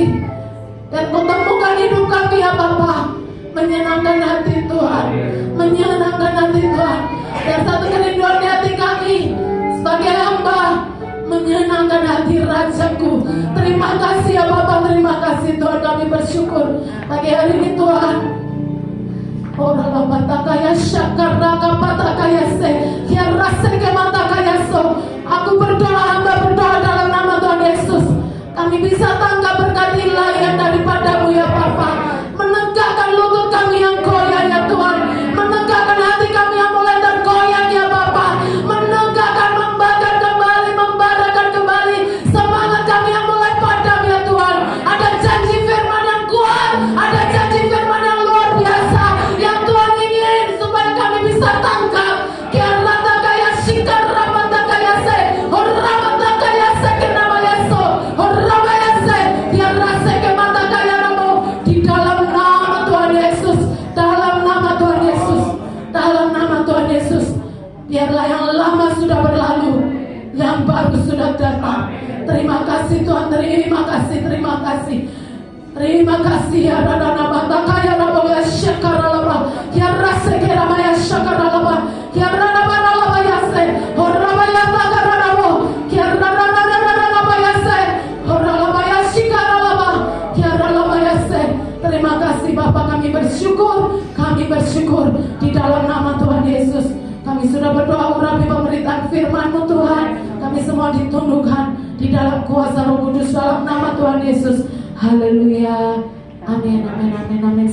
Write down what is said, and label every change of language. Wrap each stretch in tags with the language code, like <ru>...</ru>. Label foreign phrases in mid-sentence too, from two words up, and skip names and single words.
<id>Dan Kau temukan hidup kami ya Bapa, menyenangkan hati Tuhan, menyenangkan hati Tuhan. Dan satu kerinduan di hati kami sebagai hamba, menyenangkan hati Rajaku. Terima kasih ya Bapa, terima kasih Tuhan, kami bersyukur pagi hari ini Tuhan. Ora bata kaya syakara kapata kaya se kiara se kemata kaya so. Aku berdoa, hamba berdoa dalam nama Tuhan Yesus, kami bisa tangkap berkat ilahi daripadamu ya Bapa, menegakkan lutut kami yang goyah ya Tuhan, menegakkan hati kami yang mulai tergoyang ya Bapa, menegakkan, membarakan kembali semangat kami yang mulai padam ya Tuhan. Ada janji firman yang kuat, ada janji firman yang luar biasa yang Tuhan ingin supaya kami bisa tangkap. Kiarata kaya shikar ramata kaya se, horamata kaya se kenama yeso, horama yase, kiarase kemata kaya ramo. Di dalam nama Tuhan Yesus, dalam nama Tuhan Yesus, dalam nama Tuhan Yesus, biarlah yang lama sudah berlalu, yang baru sudah datang. Terima kasih Tuhan, terima kasih, terima kasih. Terima kasih ya Radana Bata Kaya Rabo ya Syakara Laba ya Rase Kerama ya Syakara Laba ya Rana Bana Laba ya Se Horaba ya Takara Rabo ya Rana Laba ya Se Horaba ya Syakara Laba ya Rana ya Se. Terima kasih Bapak, kami bersyukur di dalam nama Tuhan Yesus. Kami sudah berdoa urapi pemberitaan firman-Mu Tuhan, kami semua ditundukkan di dalam kuasa Roh Kudus dalam nama Tuhan Yesus. Haleluya. Amin, amin, amin, amin.</id>